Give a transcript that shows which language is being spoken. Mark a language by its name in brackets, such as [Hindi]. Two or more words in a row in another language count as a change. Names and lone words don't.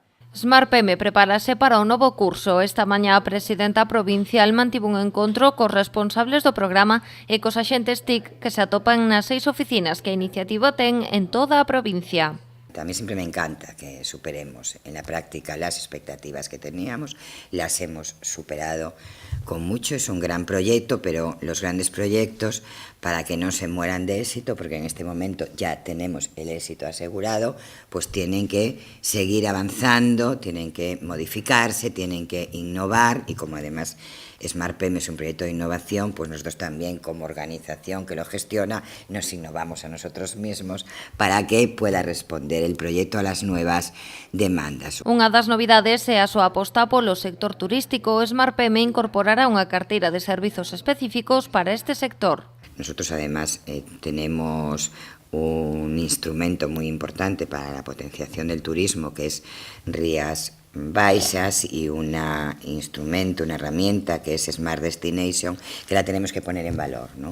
[Galician] Smart PM prepárase para un novo curso. Esta mañá a presidenta provincial mantivo un encontro cos responsables do programa e cos axentes TIC que se atopan nas 6 oficinas que a iniciativa ten en toda a provincia. [Spanish] A mí siempre me encanta que superemos en la práctica las expectativas que teníamos, las hemos superado con mucho, es un gran proyecto, pero los grandes proyectos, para que no se mueran de éxito, porque en este momento ya tenemos el éxito asegurado, pues tienen que seguir avanzando, tienen que modificarse, tienen que innovar y como además Smart PM es un proyecto de innovación, pues nosotros también como organización que lo gestiona nos innovamos a nosotros mismos para que pueda responder el proyecto a las nuevas demandas. [Galician] Unha das novidades é a súa aposta polo sector turístico. Smart PM incorporará unha carteira de servizos específicos para este sector. [Spanish] Nosotros además tenemos un instrumento muy importante para la potenciación del turismo que es Rías Baixas y un instrumento, una herramienta que es Smart Destination, que la tenemos que poner en valor, ¿no?